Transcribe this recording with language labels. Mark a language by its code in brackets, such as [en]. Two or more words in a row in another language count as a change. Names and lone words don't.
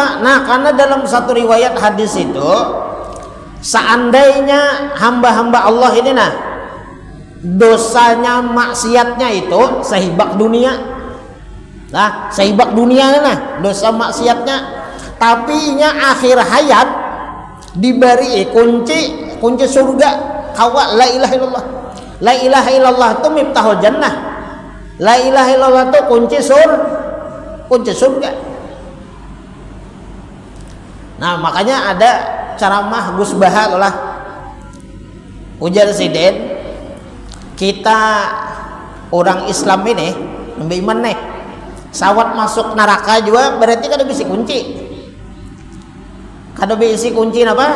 [bjn] Nah, karena dalam satu riwayat hadis itu seandainya hamba-hamba Allah ini nah dosanya maksiatnya itu sehibak dunia nah dosa maksiatnya, tapi nya akhir hayat diberi kunci surga kawa [ar] لا إله إلا الله. لا إله إلا الله [bjn] itu [ar] مفتاح الجنة. لا إله إلا الله [bjn] itu kunci surga. Nah, makanya ada ceramah Gus Baha lah ujar sidin kita orang Islam ini beriman nih sawat masuk neraka juga berarti kada bisa kunci apa?